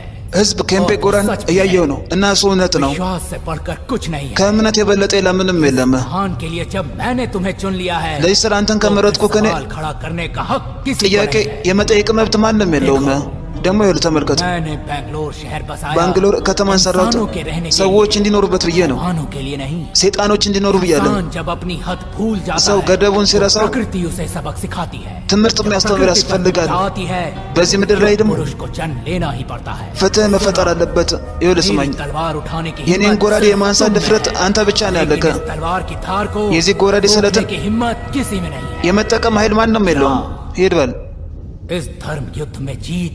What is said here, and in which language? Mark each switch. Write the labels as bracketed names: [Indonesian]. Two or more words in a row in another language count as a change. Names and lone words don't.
[Amharic] ህዝብ ኬምፔ ጎራን እያየው ነው እና እሱ እውነት ነው። [Hindi] विश्वास से बढ़कर कुछ नहीं है [Amharic] ከእምነት የበለጠ ለምንም የለም። [Hindi] महान के लिए जब मैंने तुम्हें चुन लिया है [Amharic] ለዚህ ስራ አንተን ከመረጥኩ ከኔ [Hindi] सवाल खड़ा करने का हक किसी को [Amharic] ጥያቄ [Hindi] नहीं है। [Amharic] የመጠየቅ መብት ማንም የለውም። ደግሞ ይኸውልህ ተመልከቱ፣ [Hindi] मैंने बैंगलोर शहर बसाया [Amharic] ባንግሎር ከተማን ሰራሁት [Hindi] इंसानों के रहने के [Amharic] ሰዎች [Hindi] लिए, [Amharic] እንዲኖሩበት ብዬ ነው። [Hindi] इंसानों के लिए नहीं। [Amharic] ሰይጣኖች እንዲኖሩ ብያለሁ። [Hindi] इंसान जब अपनी हद भूल जाता [Amharic] ሰው [Hindi] है [Amharic] ገደቡን [Hindi] तो [Amharic] ሲረሳው [Hindi] प्रकृति उसे सबक सिखाती है [Amharic] ትምህርት የሚያስተምር ያስፈልጋል። [Hindi] आती है [Amharic] በዚህ ምድር ላይ ደግሞ [Hindi] पुरुष को जन्म लेना ही पड़ता है [Amharic] ፍትህ መፈጠር አለበት። ይኸውልህ ስማኝ፣ [Hindi] मेरी तलवार उठाने की [Amharic] የኔን [Hindi] हिम्मत [Amharic] ጎራዴ የማንሳት [Hindi] तुम में [Amharic] ድፍረት [Hindi] है। [Amharic] አንተ ብቻ ነው ያለከ። [Hindi] लेकिन इस तलवार की धार को [Amharic] የዚህ ጎራዴ ስለትን [Hindi] रोकने की हिम्मत किसी में नहीं है। [Amharic] የመጠቀም ኃይል ማንም የለውም። ሂድ በል። [Hindi] इस धर्म युद्ध में जीत